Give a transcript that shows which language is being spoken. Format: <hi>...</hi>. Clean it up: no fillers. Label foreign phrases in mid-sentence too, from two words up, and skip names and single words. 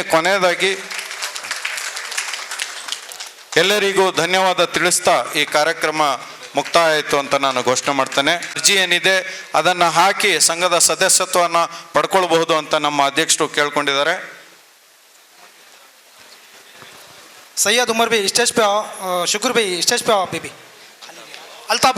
<kn>ಕೊನೆಯದಾಗಿ ಎಲ್ಲರಿಗೂ ಧನ್ಯವಾದ ತಿಳಿಸ್ತಾ ಈ ಕಾರ್ಯಕ್ರಮ ಮುಕ್ತಾಯ ಆಯಿತು ಅಂತ ನಾನು ಘೋಷಣೆ ಮಾಡ್ತೇನೆ. ಅರ್ಜಿ ಏನಿದೆ ಅದನ್ನು ಹಾಕಿ ಸಂಘದ ಸದಸ್ಯತ್ವವನ್ನು ಪಡ್ಕೊಳ್ಬಹುದು ಅಂತ ನಮ್ಮ ಅಧ್ಯಕ್ಷರು ಕೇಳ್ಕೊಂಡಿದ್ದಾರೆ.</kn> <hi>सैयद उमर भाई स्टेज पे आओ, शुक्र भाई स्टेज पे आओ, अभी भी अल्ताफ</hi>